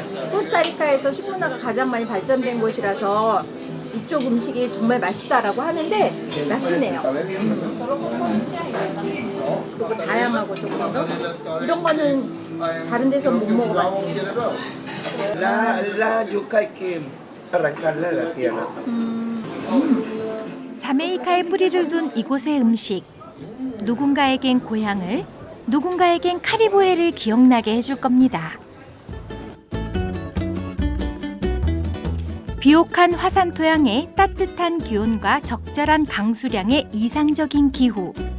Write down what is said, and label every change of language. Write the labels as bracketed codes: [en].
[ko] 코스타리카에서 식문화가 가장 많이 발전된 곳이라서 이쪽 음식이 정말 맛있다라고 하는데 맛있네요. 그리고 다양하고 조금 더 이런 거는 다른 데서 못 먹어봤어요. [es] La yuca hay que arrancarla de la tierra. [ko] 자메이카에 뿌리를 둔 이곳의 음식. 누군가에겐 고향을, 누군가에겐 카리브해를 기억나게 해줄 겁니다. 비옥한 화산 토양에 따뜻한 기온과 적절한 강수량의 이상적인 기후.